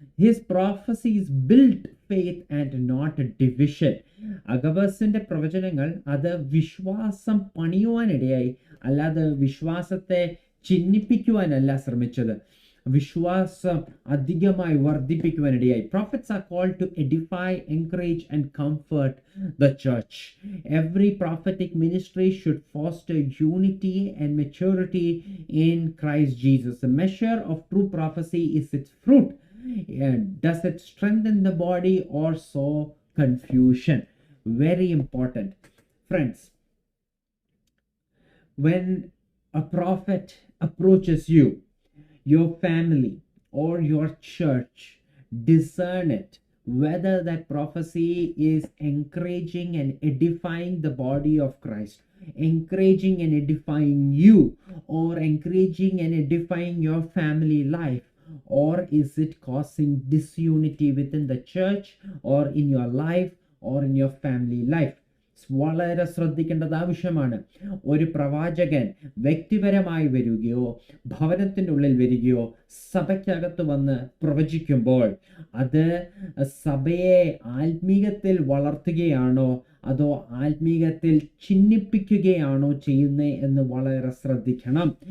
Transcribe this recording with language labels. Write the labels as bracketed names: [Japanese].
[English] His prophecies built faith and not division. [Malayalam] അഗബസിന്റെ പ്രവചനങ്ങൾ അത് വിശ്വാസം പണിയുവാനിടയായി, അല്ലാതെ വിശ്വാസത്തെ ചിഹ്നിപ്പിക്കുവാനല്ല ശ്രമിച്ചത്, വിശ്വാസം അധികമായി വർദ്ധിപ്പിക്കുവാനിടയായി. [English] Prophets are called to edify, encourage, and comfort the church. Every prophetic ministry should foster unity and maturity in Christ Jesus. The measure of true prophecy is its fruit. Does it strengthen the body or sow confusion? Very important. Friends, when a prophet approaches you, your family or your church, discern it whether that prophecy is encouraging and edifying the body of Christ, encouraging and edifying you, or encouraging and edifying your family life, or is it causing disunity within the church or in your life or in your family life? [Malayalam] വളരെ ശ്രദ്ധിക്കേണ്ടത് ആവശ്യമാണ്. ഒരു പ്രവാചകൻ വ്യക്തിപരമായി വരികയോ ഭവനത്തിൻ്റെ ഉള്ളിൽ വരികയോ സഭയ്ക്കകത്ത് വന്ന് പ്രവചിക്കുമ്പോൾ അത് സഭയെ ആത്മീകത്തിൽ വളർത്തുകയാണോ അതോ ആത്മീകത്തിൽ ചിഹ്നിപ്പിക്കുകയാണോ ചെയ്യുന്നത് എന്ന് വളരെ ശ്രദ്ധിക്കണം.